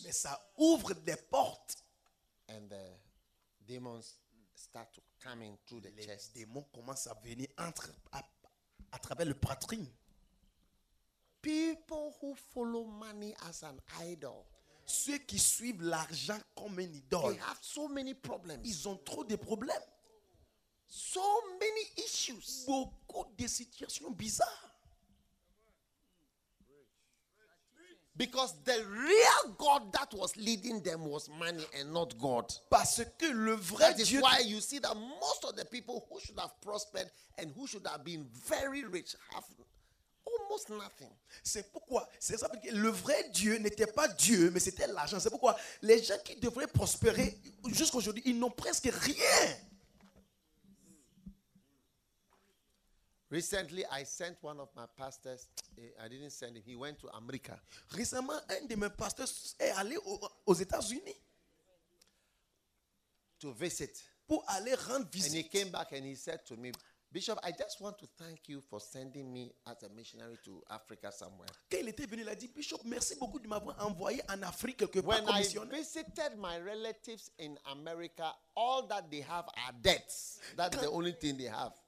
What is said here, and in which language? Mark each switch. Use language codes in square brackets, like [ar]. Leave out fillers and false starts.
[fr] Mais ça ouvre des portes. [en] And the demons start to come in through the [fr] Les [en] chest. [fr] Les démons commencent à venir entre à travers le poitrine. [en] People who follow money as an idol. [fr] Ceux qui suivent l'argent comme une idole. [en] They have so many problems. [fr] Ils ont trop de problèmes. [en] So many issues. [fr] Beaucoup de situations bizarres. [en] Because the real God that was leading them was money and not God. [fr] Parce que le vrai [en] that [fr] Dieu. [en] Is why you see that most of the people who should have prospered and who should have been very rich have almost nothing. [fr] C'est pourquoi, c'est ça, parce que le vrai Dieu n'était pas Dieu, mais c'était l'argent. C'est pourquoi les gens qui devraient prospérer jusqu'à aujourd'hui, ils n'ont presque rien. [en] Recently, I sent one of my pastors. I didn't send him. He went to America. [fr] Récemment, un de mes pasteurs est allé aux États-Unis [en] to visit. [fr] Pour aller rendre visite. [en] And he came back and he said to me, Bishop, I just want to thank you for sending me as a missionary to Africa somewhere. [fr] Quand il était venu, il a dit, Bishop, merci beaucoup de m'avoir envoyé en Afrique quelque part. [en] When I visited my relatives in America, all that they have are debts. That's the only thing they have.